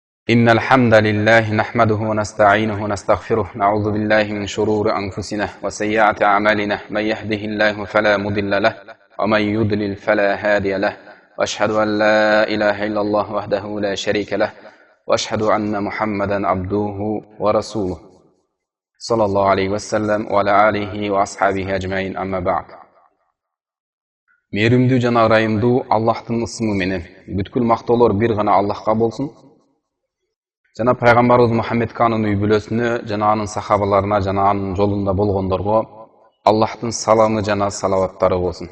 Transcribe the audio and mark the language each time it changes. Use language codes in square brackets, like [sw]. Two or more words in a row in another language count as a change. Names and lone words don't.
[ar] إن الحمد لله نحمده ونستعينه ونستغفره نعوذ بالله من شرور أنفسنا وسيئات أعمالنا من يهده الله فلا مضل له ومن يضلل فلا هادي له وأشهد أن لا إله إلا الله وحده لا شريك له وأشهد أن محمدا عبده ورسوله صلى الله عليه وسلم وعلى آله وأصحابه أجمعين أما بعد. [ky] Мейірімдүү жана ырайымдуу Аллахтын ысымы менен бүткүл мактоолор бир гана Аллахка болсун. Жана пайгамбарыбыз Мухаммедканын үй бүлөсүнө жана анын сахабаларына жана анын жолунда болгондорго Аллахтын саламы жана салаваттары болсун.